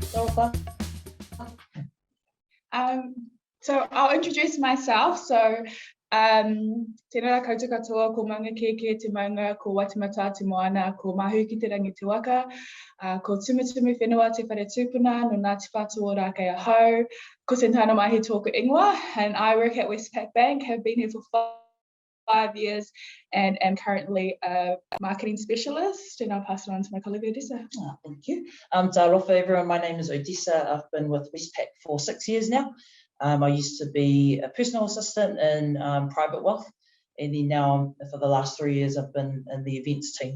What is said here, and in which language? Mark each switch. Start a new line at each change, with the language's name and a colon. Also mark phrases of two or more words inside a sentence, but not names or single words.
English: offer? So I'll introduce myself. So,
Māori: tēnā koutou katoa, ko maunga keke te maunga, ko watimata te moana, ko mahu ki te rangi te waka, ko tumutumu whenua te whare tūpuna, no Ngāti Whātua Rākei Ahau, ko te tana mahi tōku ingoa,
English: and I work at Westpac Bank, have been here for 5 years, and am currently a marketing specialist, and I'll pass it on to my colleague Odessa. Oh, thank you. Tā rofa everyone, my name is Odessa. I've been with Westpac for 6 years now. I used to be a personal assistant in private wealth, and then now for the last 3 years I've been in the events team.